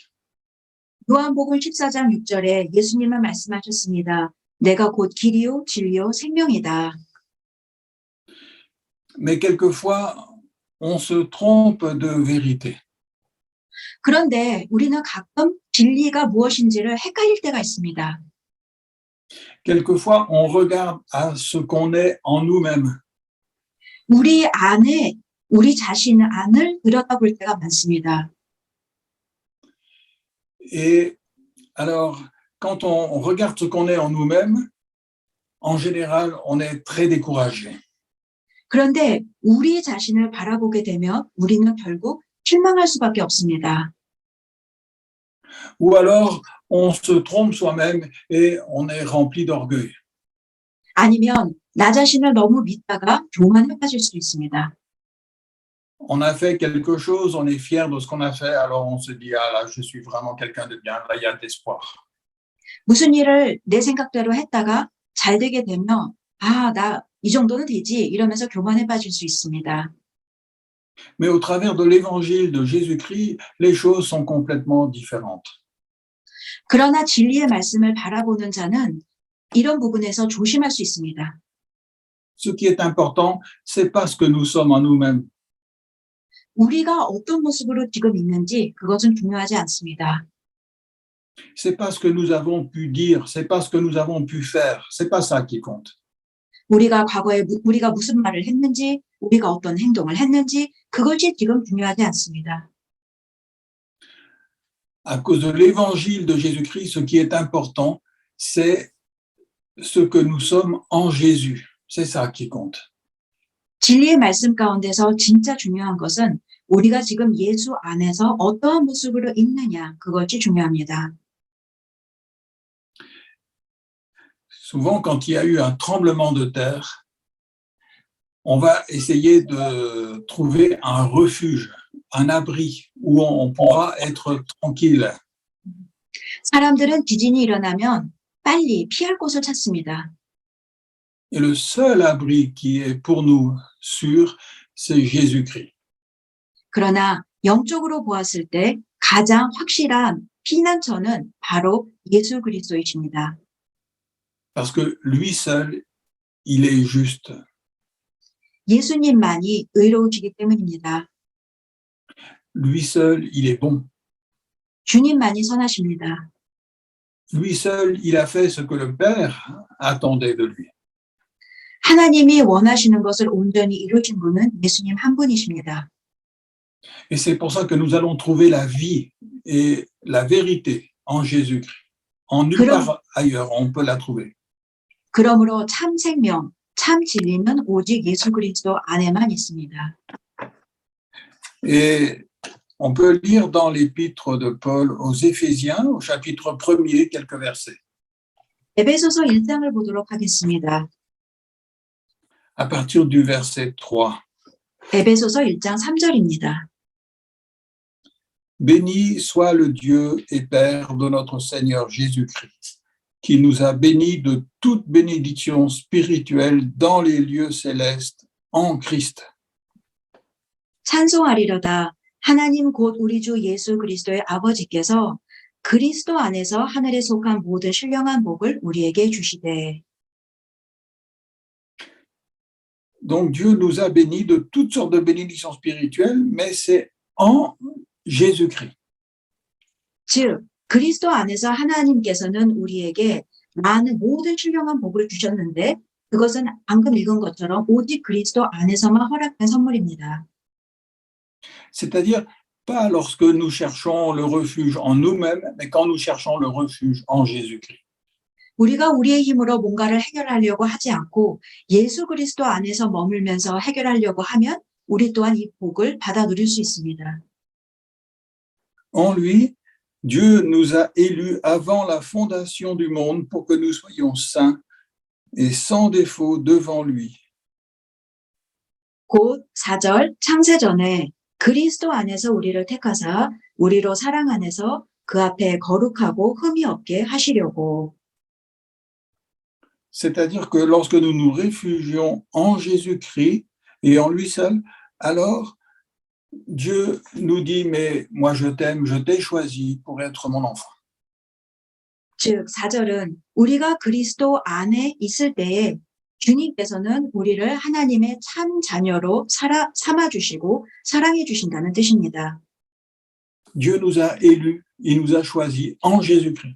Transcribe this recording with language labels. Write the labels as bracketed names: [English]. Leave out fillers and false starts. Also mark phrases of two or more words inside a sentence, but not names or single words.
[Korean] 요한복음 14장 6절에 예수님은 말씀하셨습니다. 내가 곧 길이요 진리요 생명이다. [French] Mais quelquefois, on se trompe de vérité. [Korean] 그런데 우리는 가끔 진리가 무엇인지를 헷갈릴 때가 있습니다. [French] Quelquefois, on regarde à ce qu'on est en nous-mêmes. [Korean] 우리 안에 우리 자신 안을 들여다볼 때가 많습니다. [French] Et alors, quand on regarde ce qu'on est en nous-mêmes, en général, on est très découragé. [Korean] 그런데 우리 자신을 바라보게 되면 우리는 결국 실망할 수밖에 없습니다. [French] Ou alors, on se trompe soi-même et on est rempli d'orgueil. [Korean] 아니면 나 자신을 너무 믿다가 교만에 빠질 수 있습니다. [French] On a fait quelque chose, on est fier de ce qu'on a fait, alors on se dit, ah là, je suis vraiment quelqu'un de bien, là, il y a de l'espoir. [Korean] 무슨 일을 내 생각대로 했다가 잘 되게 되면 아, 나 이 정도는 되지 이러면서 교만에 빠질 수 있습니다. [French] Mais au travers de l'évangile de Jésus-Christ, les choses sont complètement différentes. [Korean] 그러나 진리의 말씀을 바라보는 자는 이런 부분에서 조심할 수 있습니다. [French] Ce qui est important, c'est pas ce que nous sommes en nous-mêmes. [Korean] 우리가 어떤 모습으로 지금 있는지 그것은 중요하지 않습니다. [French] C'est pas ce que nous avons pu dire, c'est pas ce que nous avons pu faire, c'est pas ça qui compte. [Korean] 우리가 과거에 우리가 무슨 말을 했는지, 우리가 어떤 행동을 했는지 그것이 지금 중요하지 않습니다. [French] À cause de l'évangile de Jésus-Christ, ce qui est important, c'est ce que nous sommes en Jésus. C'est ça qui compte. [Korean] 진리의 말씀 가운데서 진짜 중요한 것은 우리가 지금 예수 안에서 어떠한 모습으로 있느냐, 그것이 중요합니다. [French] Souvent, quand il y a eu un tremblement de terre, on va essayer de trouver un refuge, un abri où on pourra être tranquille. [Korean] 사람들은 지진이 일어나면 빨리 피할 곳을 찾습니다. [French] Et le seul abri qui est pour nous sûr, c'est Jésus-Christ. [Korean] 그러나 영적으로 보았을 때 가장 확실한 피난처는 바로 예수 그리스도이십니다. [French] Parce que lui seul, il est juste. [Korean] 예수님만이 의로우시기 때문입니다. [French] Lui seul, il est bon. [Korean] 주님만이 선하십니다. [French] Lui seul, il a fait ce que le Père attendait de lui. [Korean] 하나님이 원하시는 것을 온전히 이루신 분은 예수님 한 분이십니다. [French] Et c'est pour ça que nous allons trouver la vie et la vérité en Jésus-Christ. En nulle part ailleurs, on peut la trouver. [Korean] 그러므로 참 생명, 참 진리는 오직 예수 그리스도 안에만 있습니다. [French] Et on peut lire dans l'épître de Paul aux Éphésiens, au chapitre 1er, quelques versets. [Korean] 에베소서 1장을 보도록 하겠습니다. [French] À partir du verset 3. [Korean] 에베소서 1장 3절입니다. [French] Béni soit le Dieu et Père de notre Seigneur Jésus-Christ, qui nous a bénis de toute bénédiction spirituelle dans les lieux célestes en Christ. [Korean] 찬송하리로다. 하나님 곧 우리 주 예수 그리스도의 아버지께서 그리스도 안에서 하늘에 속한 모든 신령한 복을 우리에게 주시되. [French] Donc Dieu nous a bénis de toutes sortes de bénédictions spirituelles, mais c'est en Jésus-Christ. [Korean] 즉 그리스도 안에서 하나님께서는 우리에게 많은 모든 신령한 복을 주셨는데 그것은 방금 읽은 것처럼 오직 그리스도 안에서만 허락된 선물입니다. [French] C'est-à-dire pas lorsque nous cherchons le refuge en nous-mêmes, mais quand nous cherchons le refuge en Jésus-Christ. [Korean] 우리가 우리의 힘으로 뭔가를 해결하려고 하지 않고 예수 그리스도 안에서 머물면서 해결하려고 하면 우리 또한 이 복을 받아 누릴 수 있습니다. [French] En lui, Dieu nous a élus avant la fondation du monde pour que nous soyons saints et sans défaut devant lui. [Korean] 곧 4절 창세전에 그리스도 안에서 우리를 택하사 우리로 사랑 안에서 그 앞에 거룩하고 흠이 없게 하시려고. [French] C'est-à-dire que lorsque nous nous réfugions en Jésus-Christ et en lui seul, alors Dieu nous dit, mais moi je t'aime, je t'ai choisi pour être mon enfant. [Korean] 즉, 4절은 우리가 그리스도 안에 있을 때에 주님께서는 우리를 하나님의 참 자녀로 삼아주시고 사랑해 주신다는 뜻입니다. [French] Dieu nous a élus, il nous a choisis en Jésus-Christ.